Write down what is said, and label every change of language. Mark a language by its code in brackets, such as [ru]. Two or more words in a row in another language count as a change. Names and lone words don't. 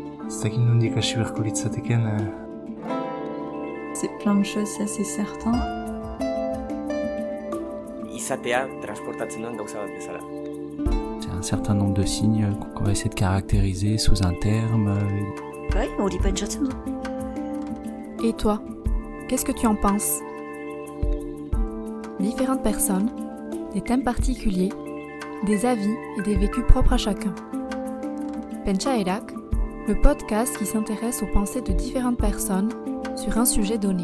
[eu] Ez dakit nondik hasi beharko litzateken. [fr] C'est plein de choses, ça c'est certain. [eu] Izatea transportatzen duen gauza bat bezala. [fr] C'est un certain nombre de signes qu'on va essayer de caractériser sous un terme. [eu] Bai, hori pentsatzen du. [fr] Et toi, qu'est-ce que tu en penses? Différentes personnes, des thèmes particuliers, des avis et des vécus propres à chacun. Pentsaerak, le podcast qui s'intéresse aux pensées de différentes personnes sur un sujet donné.